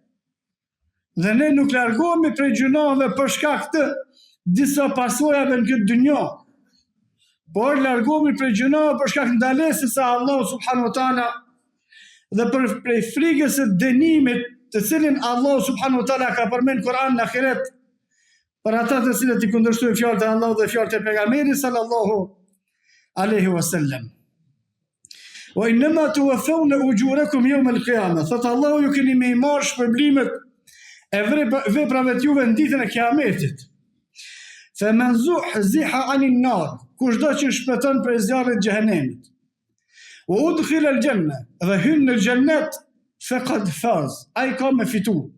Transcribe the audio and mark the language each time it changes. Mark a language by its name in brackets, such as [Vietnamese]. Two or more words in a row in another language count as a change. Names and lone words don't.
[Albanian] Dhe ne nuk largohemi prej gjunoheve për shkak të disa pasojave në këtë dynjë, por largohemi prej gjunoheve për shkak ndalesës së Allahut [Arabic] سبحانه وتعالى [Albanian] dhe prej frikës së dënimit të cilin Allah [Arabic] سبحانه وتعالى [Albanian] ka përmend Kur'an në ahiret për ata të cilët i kundërshtojnë fjalët e Allahut dhe fjalët e pejgamberit [Arabic] صلى الله عليه وسلم. وإنما توفون أجوركم يوم القيامة, [Albanian] thot Allahu ju keni me marrë shpërblimet e veprave të juve në ditën e Kiametit. [Arabic] فمن زحزح عن النار, [Albanian] kushdo që shpëton prej zjarrit të xhehenemit. [Arabic] وأدخل الجنة, [Albanian] dhe hyn në xhennet, [Arabic] فقد فاز, [Albanian] ai ka me fitu.